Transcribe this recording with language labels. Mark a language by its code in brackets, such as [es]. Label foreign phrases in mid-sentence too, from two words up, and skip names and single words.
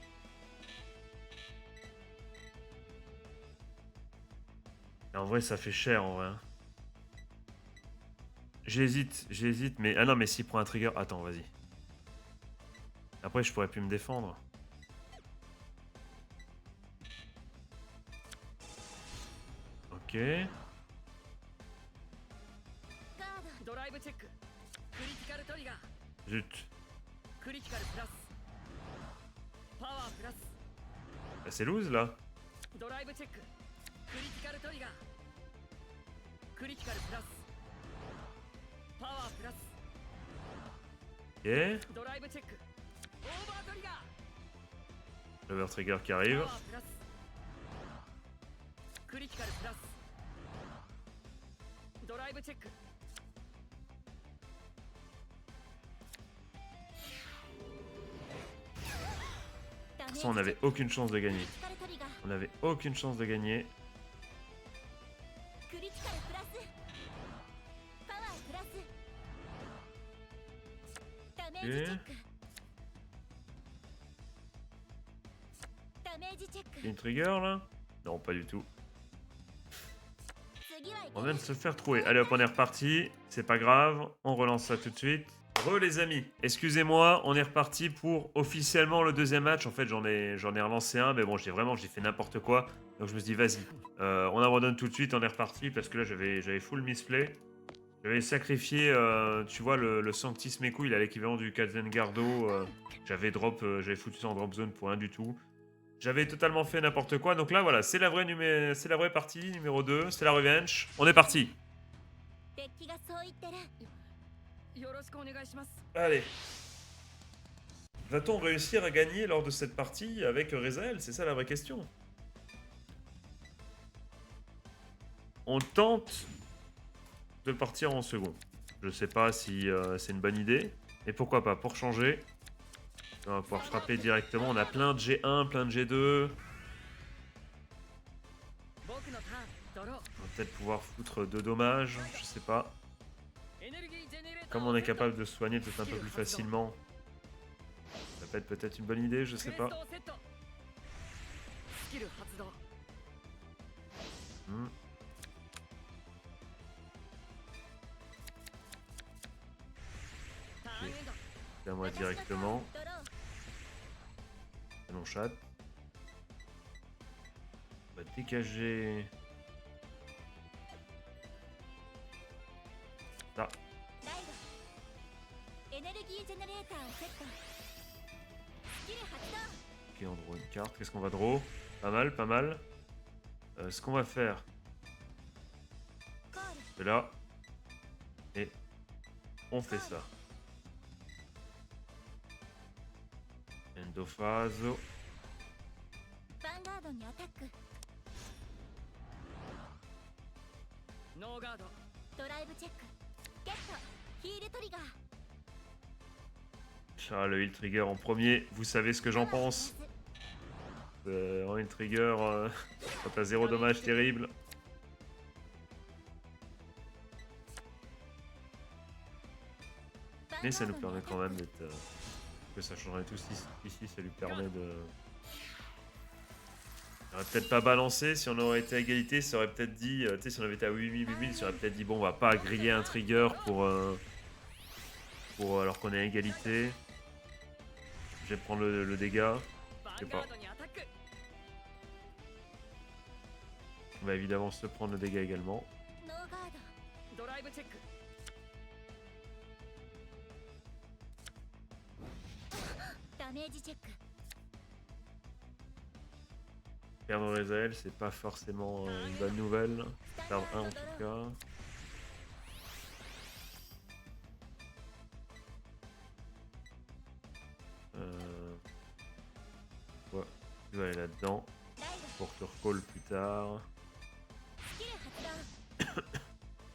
[fr] Et en vrai, ça fait cher, en vrai. Hein. J'hésite, mais... Ah non, mais s'il prend un trigger... Attends, vas-y. Après, je pourrais plus me défendre. Ok. [ja] ガードドライブチェッククリティカルトリガー [fr] Zut. [ja] クリティカルプラスパワープラス [fr] Bah, c'est loose, là. [ja] ドライブチェッククリティカルトリガークリティカルプラスパワープラス [fr] Ok. [ja] ドライブチェックオーバートリガー [fr] L' [en] over trigger [fr] qui [ja] パ [fr] arrive. [ja] ワープラスクリティカルプラスドライブチェックダ [fr] De [ja] メ [fr] toute façon, on [ja] ージ [fr] n'avait aucune chance de [ja] ク [fr] gagner. [ja] リティカルトリガー [fr] On n'avait aucune chance de gagner. [ja] クリティカルプラスパワープラスダメージチェックダメージチェック [fr] Une trigger, là? Non, pas du tout. [ja] 次は [fr] On vient de se faire trouver. Allez hop, on est reparti. C'est pas grave. On relance ça tout de suite. Re les amis, excusez-moi, on est reparti pour officiellement le deuxième match. En fait, j'en ai relancé un, mais bon, j'ai fait n'importe quoi. Donc je me suis dit, vas-y, on abandonne tout de suite, on est reparti parce que là, j'avais [en] full misplay. [fr] J'avais sacrifié, tu vois, le Sanctis Meku, il a l'équivalent du Kazengardo. J'avais foutu ça en drop zone pour rien du tout. J'avais totalement fait n'importe quoi. Donc là, voilà, c'est la vraie partie, numéro 2. C'est la revenge. On est parti. [ja] デッキがそう言ってるよろしくお願いします [fr] Allez. Va-t-on réussir à gagner lors de cette partie avec Rezael? C'est ça la vraie question. On tente de partir en second. Je sais pas si c'est une bonne idée. Mais pourquoi pas, pour changer. On va pouvoir frapper directement. On a plein de G1, plein de G2. [ja] 僕のターンドロー [fr] On va peut-être pouvoir foutre 2 dommages. Je sais pas. [ja] エネルギージェネレーター [fr] Comme on est capable de se soigner peut-être un peu plus facilement. Ça peut être peut-être une bonne idée, je sais [ja] ク [fr] pas. [ja] レストをセットスキル発動 Hmm. ターンエンド [fr] Là, moi [ja] 私のターン [fr] directement. [ja] ドロー [fr] Canon chat. On va dégager. [ja] ライドエネルギージェネレーターをセットスキル発動 [fr] Ok, on draw une carte. Qu'est-ce qu'on va draw? Pas mal, pas mal. Ce qu'on va faire, [ja] コール [fr] c'est là. Et on fait ça. Endophase. [ja] ヴァンガードにアタックノーガードドライブチェックゲットヒールトリガー [fr] Ah, le [en] heal trigger [fr] en premier. Vous savez ce que j'en pense. En [en] heal trigger, [fr] quand t'as 0 dommage terrible. Mais ça nous permet quand même d'être... que ça changerait tout ici, ça lui permet de... On aurait peut-être pas balancé, si on aurait été à égalité, ça aurait peut-être dit... tu sais, si on avait été à 8000, ça aurait peut-être dit, bon, on va pas griller un trigger pour alors qu'on est à égalité. Je vais prendre le dégât. [ja] ヴ [fr] sais [ja] ァン [fr] pas. [ja] ガードにアタック [fr] On va évidemment se prendre le dégât également. [ja] ノーガードドライブチェックダメージチェック [fr] Perdre Rezael, c'est pas forcément une bonne nouvelle. [ja] スタン [fr] Perdre [ja] ダ [fr] un [ja] ー [fr] en [ja] ド [fr] tout [ja] ドロー [fr] cas. Ouais, tu vas aller là-dedans [ja] ライド [fr] pour te recall plus tard. [ja] スキル発動